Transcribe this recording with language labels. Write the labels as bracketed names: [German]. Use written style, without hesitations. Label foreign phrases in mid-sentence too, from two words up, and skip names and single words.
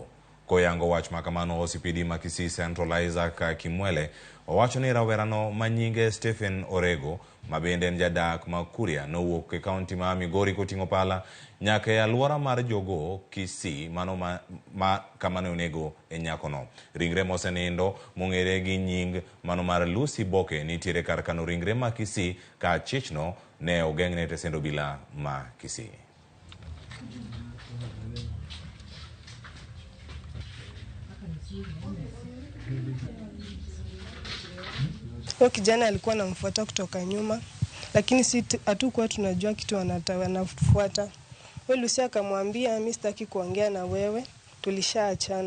[Luo (Kenya and Tanzania)] Koyango wach makamano OCPD ma Kisii Central Isaac Kimwele owacho ni rawerano ma nyinge Stephen Orego ma bende en jadak ma Kuria nowuok e kaunti ma Migori koting'o pala nyaka e alwora mar Jogo Kisii mano kamane onego e nyakono. Ringre mosenindo mong'ere gi nying mano mar Lucy Boke nitiere kar kano ringre ma Kisii ka achichno ne ogeng'ne tesend Obila ma Kisii. [Swahili] Huyo kijana alikuwa anamfuata kutoka nyuma, lakini si hatukuwa tunajua kitu wanafuata. Wewe Lucy akamwambia mimi sitaki kuongea na wewe, tulishaachana.